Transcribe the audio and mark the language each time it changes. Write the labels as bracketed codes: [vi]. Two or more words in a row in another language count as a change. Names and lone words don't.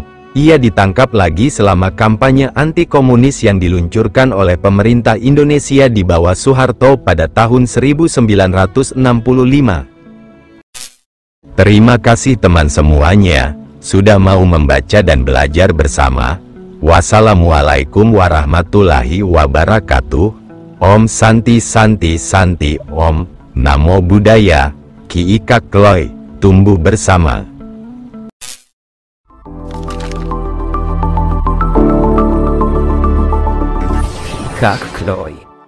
[id] Ia ditangkap lagi selama kampanye anti-komunis yang diluncurkan oleh pemerintah Indonesia di bawah Soeharto pada tahun 1965. Terima kasih teman semuanya, sudah mau membaca dan belajar bersama. [ar] والسلام عليكم ورحمة الله وبركاته. [sa] ॐ शान्ति शान्ति शान्ति ॐ, [pi] Namo Buddhaya, [sa] Ki Ika Kloy, [id] tumbuh bersama. Kak Kloy.